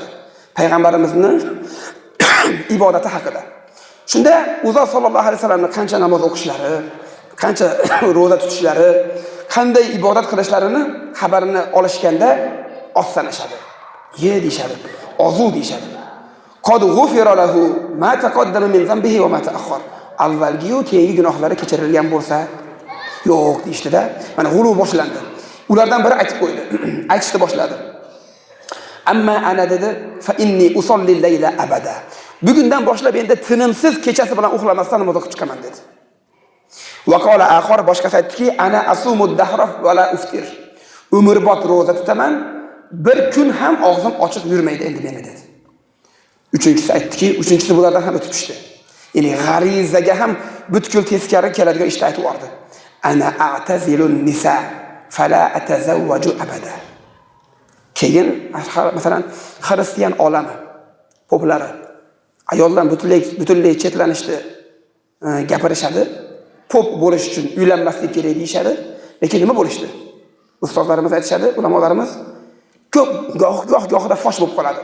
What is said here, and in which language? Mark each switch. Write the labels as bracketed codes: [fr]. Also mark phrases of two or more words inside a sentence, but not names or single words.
[uz] Payg'ambarimizning ibodati haqida. Shunda Uzo [ar] صلى الله عليه [uz] vasallamning qancha namoz o'qishlari, qancha roza tutishlari, qanday ibodat qilishlarini xabarini olishganda ossanashadi. Ye deyshadi, ozu deyshadi. [ar] قد غفر له ما تقدم من ذنبه وما تأخر. [uz] Avvalgi va keyingi gunohlari kechirilgan bo'lsa, yo'q deyshdida. Mana g'uluv boshlandi. Ulardan biri aytib qo'ydi. Aytishni boshladi. [ar] أما أنا dedi, فإني أصلي الليل أبدا. [uz] Bugundan boshlab endi tinimsiz kechasi bilan uxlamasdan namoz o'qib chiqaman dedi. [ar] وقال آخر [uz] boshqasi aytdiki, [ar] أنا أصوم الدهر ولا أفطر. [uz] Umrbod roza tutaman, bir kun ham og'zim ochiq yurmaydi endi meni dedi. Uchinchisi aytdiki, uchinchisi bulardan ham o'tib tushdi. Ya'ni g'arizaga ham butkul teskari keladigan ishni aytib yubordi. [ar] أنا أعتزل النساء فلا أتزوج أبدا. [uz] Keyin masalan xristian olami poplari ayoldan butunlay chetlanishdi, gapirishadi. Pop bo'lish uchun uylanmaslik kerak deyshadi. Lekin nima bo'lishdi? Ustozlarimiz aytishadi, ulamolarimiz ko'p gohida fosh bo'lib qoladi.